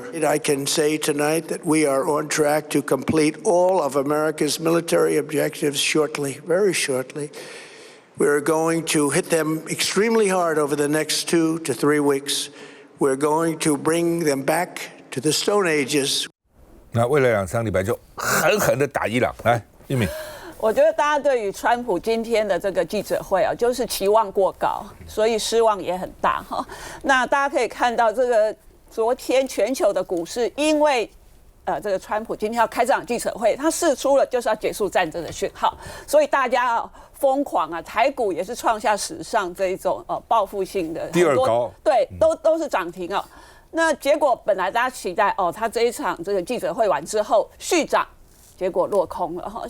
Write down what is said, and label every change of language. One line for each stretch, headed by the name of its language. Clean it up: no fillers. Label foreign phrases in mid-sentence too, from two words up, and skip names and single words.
English: I can say tonight that we are on track to complete all of America's military objectives shortly, very shortly. We're going to hit them extremely hard over the next 2 to 3 weeks. We're going to bring them back to the Stone Ages.
Chinese: 那未来2-3礼拜就狠狠的打伊朗，来，玉敏。我觉得大家对于川普今天的这個記者會啊，就是期望過高，所以失望也很大哈。那大家可以看到，這個昨天全球的股市因為這個川普今天要開這場記者會，他釋出了就是要結束戰爭的訊號，所以大家瘋狂啊，台股也是創下史上這一種報復性的第二高，對，都是漲停啊。那結果本來大家期待他這一場這個記者會完之後續漲，結果落空了哈。